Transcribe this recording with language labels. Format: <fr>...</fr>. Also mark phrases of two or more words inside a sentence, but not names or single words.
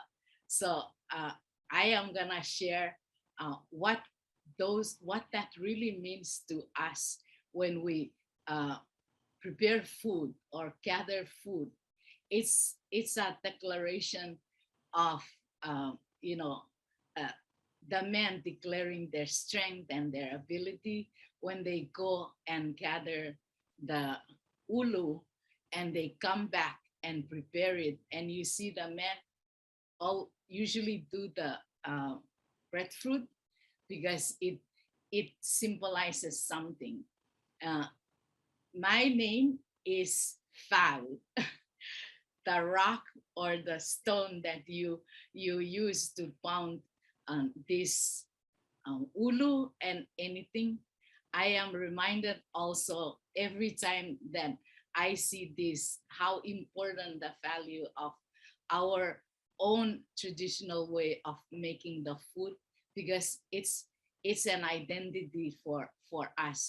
<en>So I am gonna share what that really means to us when we prepare food or gather food. It's a declaration of the men declaring their strength and their ability when they go and gather the ʻulu and they come back and prepare it. And you see the men all usually do the breadfruit because it symbolizes something. My name is Fal, the rock or the stone that you use to pound this ʻulu and anything. I am reminded also every time that I see this, how important the value of our own traditional way of making the food, because it's an identity for us.</en>